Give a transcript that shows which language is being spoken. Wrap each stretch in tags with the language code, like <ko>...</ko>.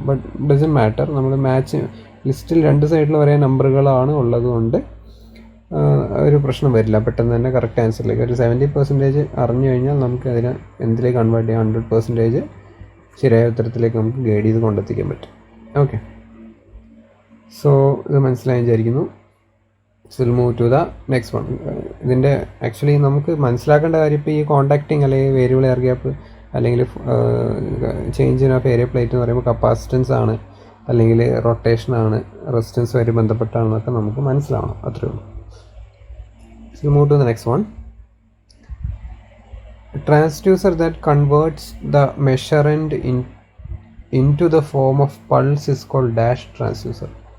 <en>but doesn't matter,</en> <ml>നമ്മൾ match ലിസ്റ്റിൽ 2 സൈഡിൽ ഒരേ നമ്പറുകളാണ് ഉള്ളതുകൊണ്ട് ഒരു പ്രശ്നം വരില്ല. പെട്ടെന്ന് തന്നെ കറക്റ്റ് ആൻസറിലേക്ക് ഒരു 70% അറിഞ്ഞു കഴിഞ്ഞാൽ നമുക്ക് അതിനെ എന്തിലേക്ക് കൺവേർട്ട് ചെയ്യാം? 100% ശരിയായ ഉത്തരത്തിലേക്ക് നമുക്ക് ഗൈഡ് ചെയ്ത് കൊണ്ടെത്തിക്കാൻ പറ്റും. ഓക്കെ, സോ ഇത് മനസ്സിലായി വിചാരിക്കുന്നു.</ml> <en>So we'll move to the next one.</en> <ml>ഇതിൻ്റെ ആക്ച്വലി നമുക്ക് മനസ്സിലാക്കേണ്ട കാര്യം ഇപ്പോൾ ഈ കോണ്ടാക്റ്റിംഗ് അല്ലെങ്കിൽ വേരിയബിൾ എയർ ഗ്യാപ്പ് അല്ലെങ്കിൽ ചേഞ്ച് ഓഫ് ഏരിയ പ്ലേറ്റ് എന്ന് പറയുമ്പോൾ കപ്പാസിറ്റൻസ് ആണ് അല്ലെങ്കിൽ റൊട്ടേഷനാണ് റെസിസ്റ്റൻസുമായിട്ട് ബന്ധപ്പെട്ടാണെന്നൊക്കെ നമുക്ക് മനസ്സിലാവണം. അത്രേ ഉള്ളൂ.</ml> <en>So move to the next one. A transducer that converts the measurand into the form of pulse is called dash transducer.</en>